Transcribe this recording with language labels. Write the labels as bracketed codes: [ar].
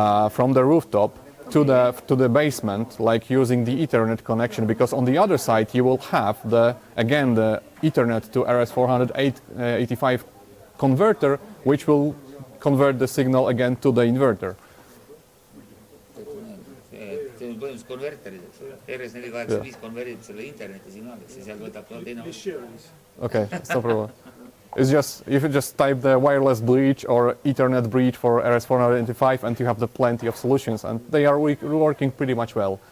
[en] from the rooftop to the basement, like using the Ethernet connection, because on the other side you will have the Ethernet to RS400i85 converter, which will convert the signal again to the inverter. [et] see on põhimõtteliselt konverterid, eks ole. RS485 konvertib selle interneti signaaliks ja seal võtab ka teine osa. [en] Okay, it's no problem. It's just if you just type the wireless bridge or Ethernet bridge for RS485, and you have the plenty of solutions, and they are working pretty much well.